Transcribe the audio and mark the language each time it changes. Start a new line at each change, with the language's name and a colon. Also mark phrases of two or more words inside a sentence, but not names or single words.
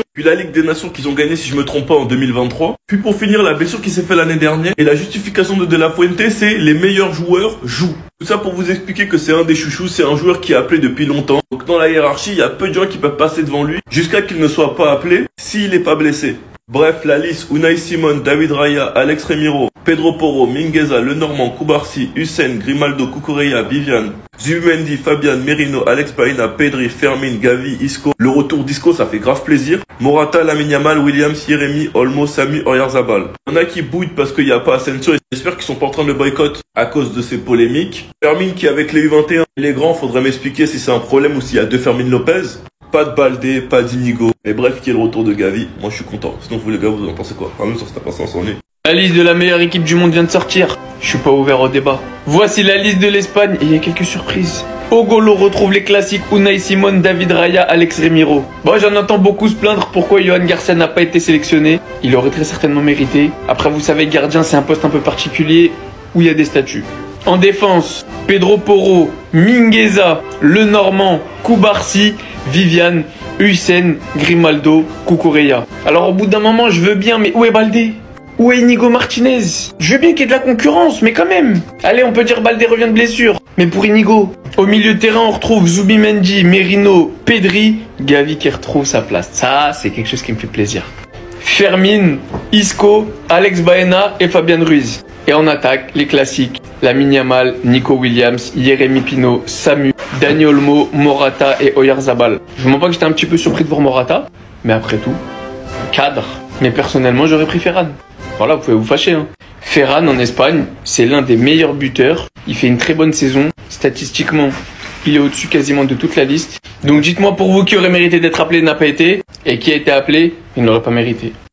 French: Puis la Ligue des Nations qu'ils ont gagné, si je me trompe pas, en 2023. Puis pour finir, la blessure qui s'est fait l'année dernière. Et la justification de La Fuente, c'est les meilleurs joueurs jouent. Tout ça pour vous expliquer que c'est un des chouchous, c'est un joueur qui est appelé depuis longtemps. Donc dans la hiérarchie, il y a peu de gens qui peuvent passer devant lui jusqu'à qu'il ne soit pas appelé s'il n'est pas blessé. Bref, la liste, Unai Simon, David Raya, Alex Remiro, Pedro Porro, Mingueza, Lenormand, Cubarsí, Hussein, Grimaldo, Cucurella, Vivian, Zubimendi, Fabian, Merino, Alex Baena, Pedri, Fermin, Gavi, Isco. Le retour d'Isco, ça fait grave plaisir. Morata, Lamine Yamal, Williams, Yeremi, Olmo, Samu, Oyarzabal. Il y en a qui bouillent parce qu'il n'y a pas Asensio et j'espère qu'ils sont pas en train de le boycott à cause de ces polémiques. Fermin qui avec les U21, les grands, faudrait m'expliquer si c'est un problème ou s'il y a deux Fermin Lopez. Pas de Baldé, pas d'Inigo. Mais bref, qui est le retour de Gavi. Moi, je suis content. Sinon, vous les gars, vous en pensez quoi? Même sur cette passant sans nez. La liste de la meilleure équipe du monde vient de sortir. Je suis pas ouvert au débat. Voici la liste de l'Espagne et il y a quelques surprises. Au Golo retrouve les classiques Unai Simon, David Raya, Alex Remiro. Bon, j'en entends beaucoup se plaindre pourquoi Johan Garcia n'a pas été sélectionné. Il aurait très certainement mérité. Après, vous savez, gardien, c'est un poste un peu particulier où il y a des statuts. En défense, Pedro Porro, Mingueza, Lenormand, Cubarsí, Vivian, Hussein, Grimaldo, Cucurella. Alors au bout d'un moment, je veux bien, mais où est Baldé? Où est Inigo Martinez? Je veux bien qu'il y ait de la concurrence, mais quand même. Allez, on peut dire Baldé revient de blessure. Mais pour Inigo, au milieu de terrain, on retrouve Zubimendi, Merino, Pedri, Gavi qui retrouve sa place. Ça, c'est quelque chose qui me fait plaisir. Fermin, Isco, Alex Baena et Fabian Ruiz. Et en attaque, les classiques, Lamine Yamal, Nico Williams, Yeremi Pino, Samu, Dani Olmo, Morata et Oyarzabal. Je vous mens pas que j'étais un petit peu surpris de voir Morata, mais après tout, cadre. Mais personnellement, j'aurais pris Ferran. Voilà, vous pouvez vous fâcher. Ferran en Espagne, c'est l'un des meilleurs buteurs. Il fait une très bonne saison. Statistiquement, il est au-dessus quasiment de toute la liste. Donc dites-moi pour vous qui aurait mérité d'être appelé n'a pas été, et qui a été appelé, il n'aurait pas mérité.